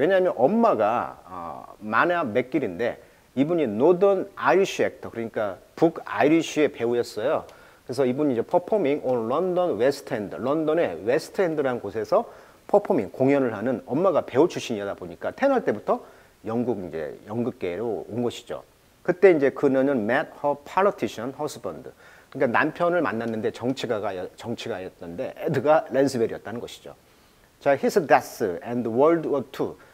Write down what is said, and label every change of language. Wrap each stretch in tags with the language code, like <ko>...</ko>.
<ko>왜냐하면 엄마가 마나 맥길인데 이분이</ko> <en>Northern Irish actor,</en> <ko>그러니까 북아이리쉬의 배우였어요. 그래서 이분이 이제</ko> <en>performing on London West End,</en> <ko>런던의 웨스트 엔드라는 곳에서 퍼포밍, 공연을 하는 엄마가 배우 출신이다 보니까 태어날 때부터 영국 이제 연극계로 온 것이죠. 그때 이제 그녀는</ko> <en>met her politician husband.</en> <ko>그러니까 남편을 만났는데 정치가였던데 에드가 랜스베리였다는 것이죠.</ko> <en>자, his death and World War II.</en>